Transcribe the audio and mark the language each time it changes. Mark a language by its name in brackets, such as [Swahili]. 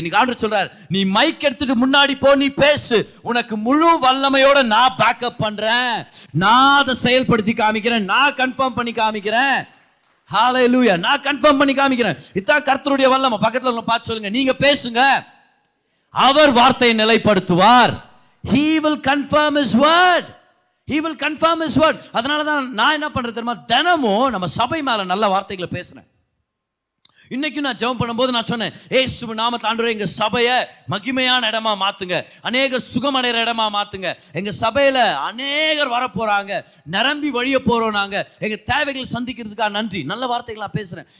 [Tamil] இன்னைக்கு ஆண்டவர் சொல்றார், நீ மைக் எடுத்துட்டு முன்னாடி போ, நீ பேசு, உனக்கு முழு வல்லமையோட நான் பேக்கப் பண்றேன், நான் அதை செயல்படுத்தி காமிக்கிறேன், நான் கன்ஃபார்ம் பண்ணி காமிக்கிறேன். ஹல்லேலூயா, நான் கன்ஃபார்ம் பண்ணி காமிக்கிறேன். இதான் கர்த்தருடைய வல்லமை. பக்கத்துல உள்ள பார்த்து சொல்லுங்க, நீங்க பேசுங்க, அவர் வார்த்தையை நிலைப்படுத்துவார். [English] He will confirm his word. He will confirm his word. [Tamil] அதனால தான் நான் என்ன பண்றது தெரியுமா, தினமும் நம்ம சபை மேல நல்ல வார்த்தைகளை பேசுறேன். இன்னைக்கு நான் ஜெபம் பண்ணும்போது நான் சொன்னேன், இயேசு நாமத்தில் ஆண்டவரே எங்க சபையை மகிமையான இடமா மாத்துங்க, அநேகர் சுகமடைகிற இடமா மாத்துங்க, எங்க சபையில அநேகர் வரப்போறாங்க, நிரம்பி வழிய போறோம், நாங்க எங்க தேவைகள் சந்திக்கிறதுக்காக நன்றி. நல்ல வார்த்தைகளா பேசுறேன்.